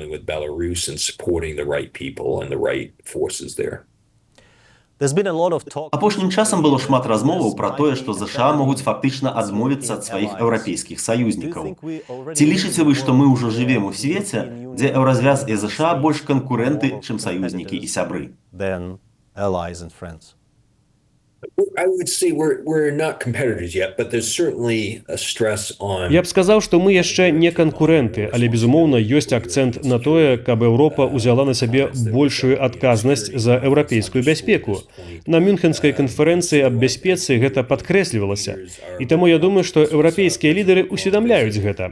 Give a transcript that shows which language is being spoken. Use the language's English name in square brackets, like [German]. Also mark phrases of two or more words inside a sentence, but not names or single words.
[Belarusian] Апошнім часам было шмат размоваў пра тое, што ЗША могуць фактычна адмовіцца ад сваіх еўрапейскіх саюзнікаў. Ці лічыце вы, што мы ўжо жывем у свеце, дзе еўразвяз і ЗША больш канкурэнты, чым саюзнікі і сябры? [English] I would say we're not competitors yet, but there's certainly a stress on... [Belarusian] Я б сказаў, што мы яшчэ не канкурэнты, але, безумоўна, ёсць акцэнт на тое, каб Еўропа ўзяла на сябе большую адказнасць за еўрапейскую бяспеку. На Мюнхенскай канферэнцыі аб бяспецы гэта падкрэслівалася. І таму я думаю, што еўрапейскія лідары усведамляюць гэта.